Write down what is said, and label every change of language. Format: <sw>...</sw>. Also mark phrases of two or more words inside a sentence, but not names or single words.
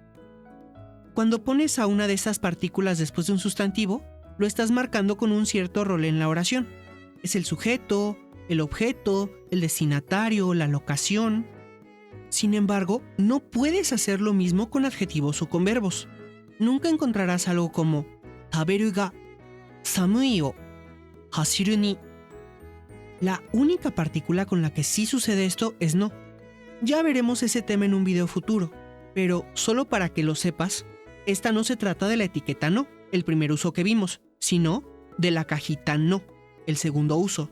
<es>Cuando pones a una de estas partículas después de un sustantivo, lo estás marcando con un cierto rol en la oración. Es el sujeto, el objeto, el destinatario, la locación. Sin embargo, no puedes hacer lo mismo con adjetivos o con verbos. Nunca encontrarás algo como</es> <ja>食べる が 寒い を 走る に.</ja> <es>La única partícula con la que sí sucede esto es no. Ya veremos ese tema en un video futuro, pero solo para que lo sepas, esta no se trata de la etiqueta no, el primer uso que vimos, sino de la cajita no, el segundo uso.</es>